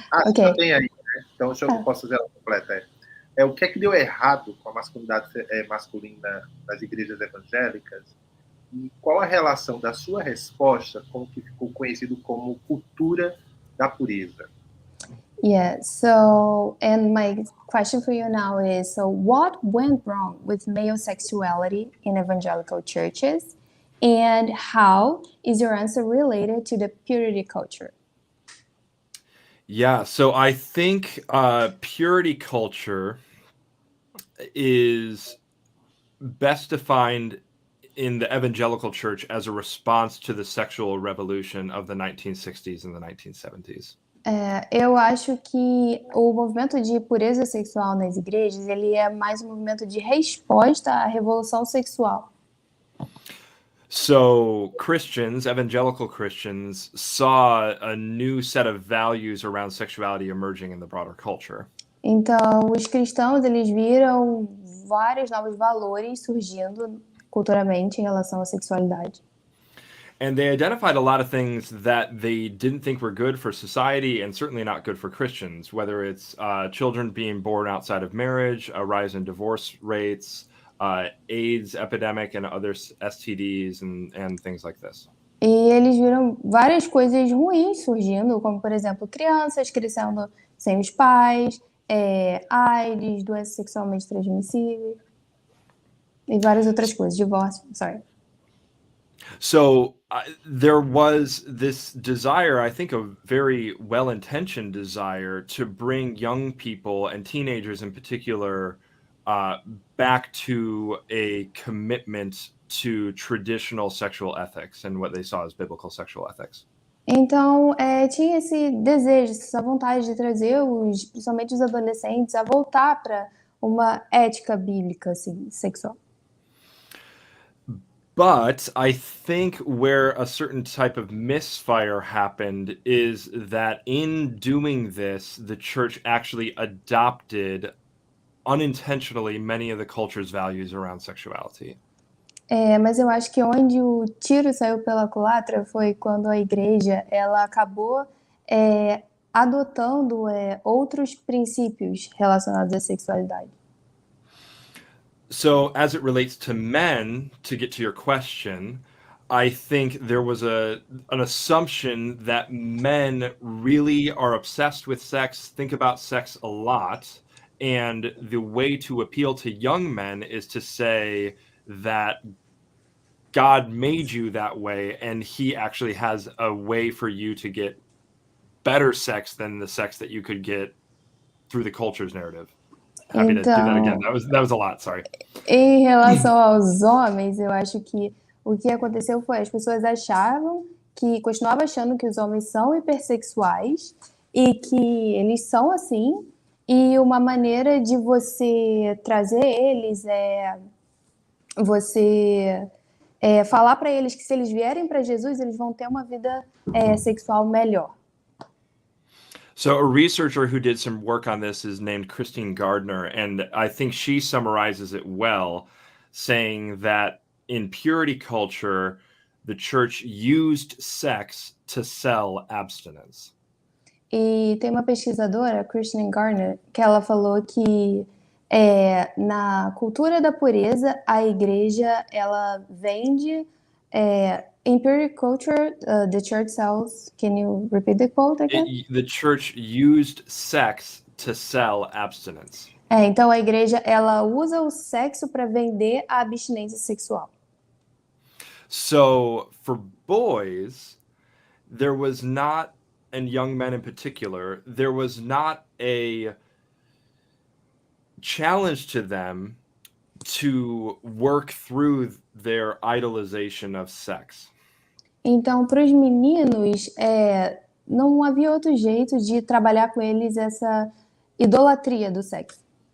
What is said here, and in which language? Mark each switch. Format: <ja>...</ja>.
<en>Okay.</en> <pt>Já tem aí, né? Então eu posso fazer ela completa. O que deu errado com a masculinidade masculina nas igrejas evangélicas e qual a relação da sua resposta com o que ficou conhecido como cultura da pureza?</pt> <en>Yeah, so, and my question for you now is, so what went wrong with male sexuality in evangelical churches, and how is your answer related to the purity culture? Yeah, so I think purity culture is best defined in the evangelical church as a response to the sexual revolution of the 1960s and the 1970s.</en> <pt>Eu acho que o movimento de pureza sexual nas igrejas, ele é mais um movimento de resposta à revolução sexual.</pt> <en>So Christians, evangelical Christians, saw a new set of values around sexuality emerging in the broader culture.</en> <pt>Então, os cristãos, eles viram vários novos valores surgindo culturalmente em relação à sexualidade.</pt> <en>And they identified a lot of things that they didn't think were good for society and certainly not good for Christians, whether it's children being born outside of marriage, a rise in divorce rates, AIDS epidemic and other STDs and things like this.</en> <pt>E eles viram várias coisas ruins surgindo, como, por exemplo, crianças crescendo sem os pais, AIDS, doenças sexualmente transmissíveis e várias outras coisas, divórcio, sorry.</pt> <en>So there was this desire, I think a very well-intentioned desire, to bring young people and teenagers in particular back to a commitment to traditional sexual ethics and what they saw as biblical sexual ethics.</en> <pt>Então, tinha esse desejo, essa vontade de trazer principalmente os adolescentes a voltar para uma ética bíblica assim, sexual.</pt> <en>But I think where a certain type of misfire happened is that in doing this, the church actually adopted unintentionally many of the culture's values around sexuality.</en> <pt>Mas eu acho que onde o tiro saiu pela culatra foi quando a igreja ela acabou adotando outros princípios relacionados à sexualidade.</pt> <en>So, as it relates to men, to get to your question, I think there was an assumption that men really are obsessed with sex, think about sex a lot, and the way to appeal to young men is to say that God made you that way, and he actually has a way for you to get better sex than the sex that you could get through the culture's narrative. Happy to do that again. That was a lot, sorry.</en> <pt>Em relação aos homens, eu acho que o que aconteceu foi as pessoas continuavam achando que os homens são hipersexuais e que eles são assim, e uma maneira de você trazer eles você falar para eles que se eles vierem para Jesus, eles vão ter uma vida sexual melhor.</pt> <en>So a researcher who did some work on this is named Christine Gardner, and I think she summarizes it well, saying that in purity culture, the church used sex to sell abstinence.</en> <pt>E tem uma pesquisadora, Christine Gardner, que ela falou que na cultura da pureza, a igreja ela vende</pt> <en>in purity culture, the church sells. Can you repeat the quote again? The church used sex to sell abstinence.</en> <pt>Então a igreja ela usa o sexo para vender a abstinência sexual.</pt> <en>So for boys, there was not, and young men in particular, there was not a challenge to them to work through their idolization of sex.</en> <pt>Então, para os meninos, não havia outro jeito de trabalhar com eles essa idolatria do sexo.</pt>